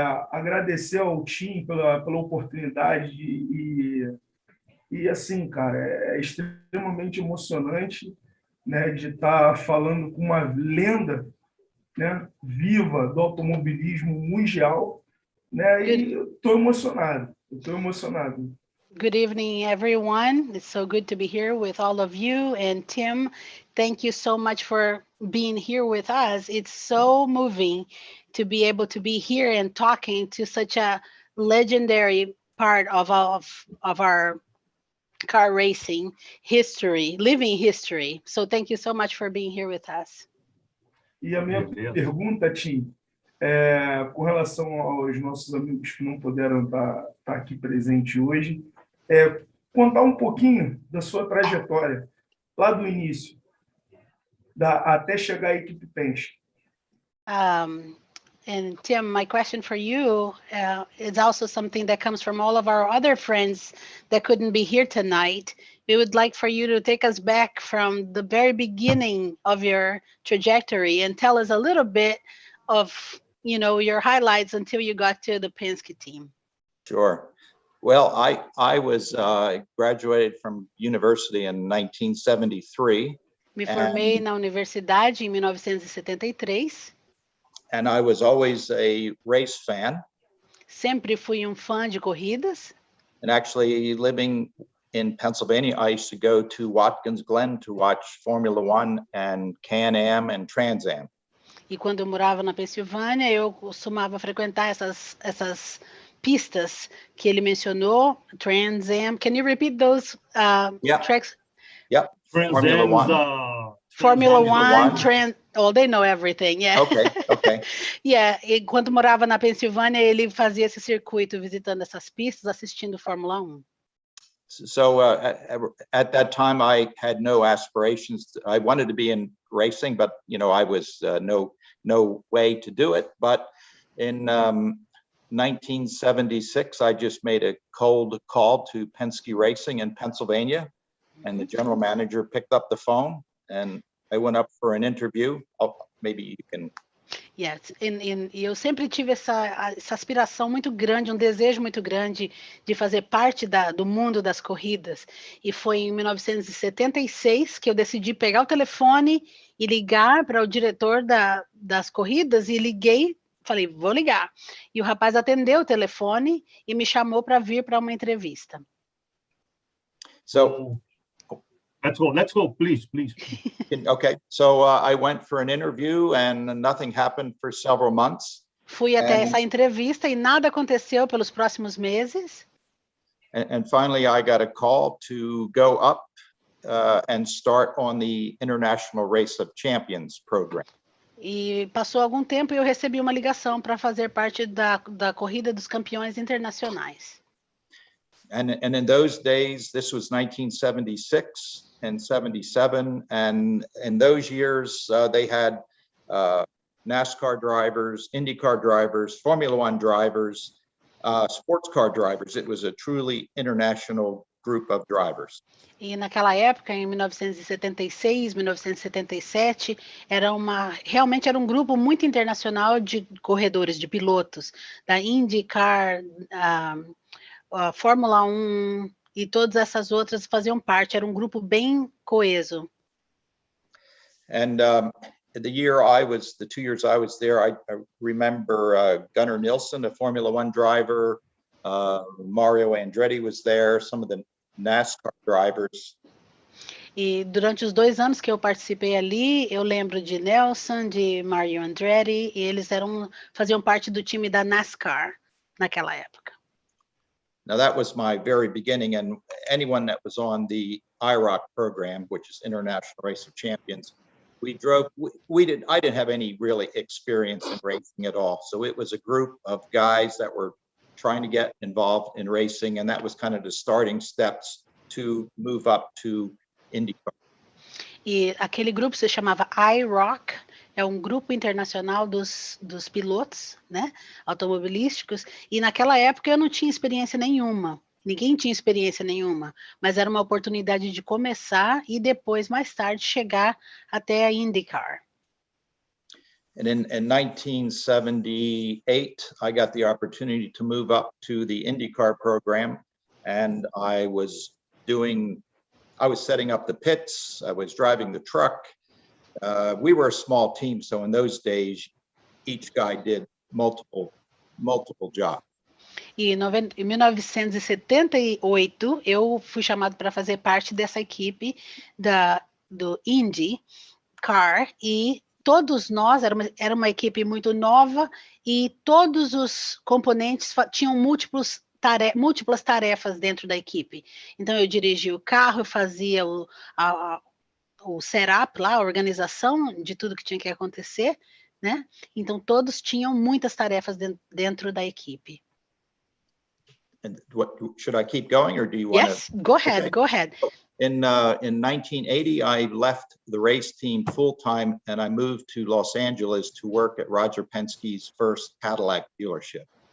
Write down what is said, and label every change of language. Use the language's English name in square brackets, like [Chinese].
[Portuguese] Agradecer ao Tim pela oportunidade e assim, cara, é extremamente emocionante, né, de estar falando com uma lenda, né, viva do automobilismo mundial, né, e eu estou emocionado. [English] Good evening, everyone. It's so good to be here with all of you. And Tim, thank you so much for being here with us. It's so moving to be able to be here and talking to such a legendary part of our car racing history, living history. So thank you so much for being here with us. [Portuguese] E a minha pergunta, Tim, com relação aos nossos amigos que não puderam estar aqui presentes hoje, contar um pouquinho da sua trajetória, lá do início, até chegar à equipe Penske. [English] And Tim, my question for you is also something that comes from all of our other friends that couldn't be here tonight. We would like for you to take us back from the very beginning of your trajectory and tell us a little bit of, your highlights until you got to the Penske team. Sure. Well, I was graduated from university in 1973. [Portuguese] Me formei na universidade em 1973. [English] And I was always a race fan. [Portuguese] Sempre fui fã de corridas. [English] And actually, living in Pennsylvania, I used to go to Watkins Glen to watch Formula One and Can-Am and Trans Am. [Portuguese] E quando eu morava na Pensilvânia, eu costumava frequentar essas pistas que ele mencionou, Trans Am. [English] Can you repeat those tracks? Yep. Formula One. Formula One, Trans. Oh, they know everything. Yeah. Okay. Yeah. [Portuguese] E quando morava na Pensilvânia, ele fazia esse circuito visitando essas pistas, assistindo Fórmula 1. [English] So at that time, I had no aspirations. I wanted to be in racing, but I was no way to do it. But in 1976, I just made a cold call to Penske Racing in Pennsylvania, and the general manager picked up the phone, and I went up for an interview. Maybe you can. [Portuguese] Yes, e eu sempre tive essa aspiração muito grande, desejo muito grande de fazer parte do mundo das corridas. E foi em 1976 que eu decidi pegar o telefone e ligar para o diretor das corridas, e liguei, falei, vou ligar. E o rapaz atendeu o telefone e me chamou para vir para uma entrevista. [English] So let's go, please. Okay, so I went for an interview and nothing happened for several months. [Portuguese] Fui até essa entrevista e nada aconteceu pelos próximos meses. [English] And finally, I got a call to go up and start on the International Race of Champions program. [Portuguese] E passou algum tempo e eu recebi uma ligação para fazer parte da Corrida dos Campeões Internacionais. [English] And in those days, this was 1976 and 77, and in those years, they had NASCAR drivers, IndyCar drivers, Formula One drivers, sports car drivers. It was a truly international group of drivers. [Portuguese] E naquela época, em 1976, 1977, realmente era um grupo muito internacional de corredores, de pilotos, da IndyCar, Fórmula 1 e todas essas outras faziam parte, era um grupo bem coeso. [English] And the 2 years I was there, I remember Gunnar Nilsson, a Formula One driver, Mario Andretti was there, some of the NASCAR drivers. [Portuguese] E durante os 2 anos que eu participei ali, eu lembro de Nelson, de Mario Andretti, e eles faziam parte do time da NASCAR naquela época. [English] Now that was my very beginning, and anyone that was on the IROC program, which is International Race of Champions, I didn't have any really experience in racing at all. So it was a group of guys that were trying to get involved in racing, and that was kind of the starting steps to move up to IndyCar. [Portuguese] E aquele grupo se chamava IROC, é um grupo internacional dos pilotos, né, automobilísticos, e naquela época eu não tinha experiência nenhuma, ninguém tinha experiência nenhuma, mas era uma oportunidade de começar e depois, mais tarde, chegar até a IndyCar. [English] And in 1978, I got the opportunity to move up to the IndyCar program, and I was setting up the pits, I was driving the truck. We were a small team, so in those days, each guy did multiple jobs. [Portuguese] E em 1978, eu fui chamado para fazer parte dessa equipe do IndyCar, e todos nós, era uma equipe muito nova, e todos os componentes tinham múltiplas tarefas dentro da equipe. Então, eu dirigia o carro, eu fazia o setup lá, a organização de tudo que tinha que acontecer, né? Então, todos tinham muitas tarefas dentro da equipe. [English] And should I keep going, or do you want to? Yes, go ahead, Okay. go ahead. In 1980, I left the race team full-time, and I moved to Los Angeles to work at Roger Penske's first Cadillac dealership.